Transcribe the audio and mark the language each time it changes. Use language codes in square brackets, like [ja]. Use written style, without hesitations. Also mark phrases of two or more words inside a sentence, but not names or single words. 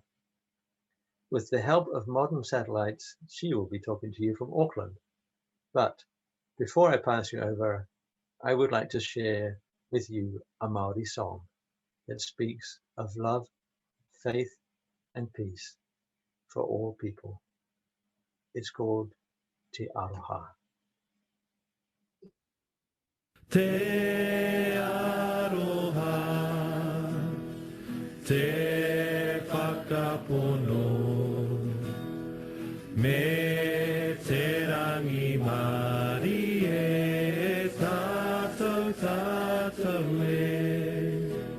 [en] With the help of modern satellites, she will be talking to you from Auckland. But before I pass you over, I would like to share with you a Māori song that speaks of love, faith, and peace for all people. It's called Te Aroha. [mi] Te aroha, te whakapono, me te rangi Māori e tātou tātou e.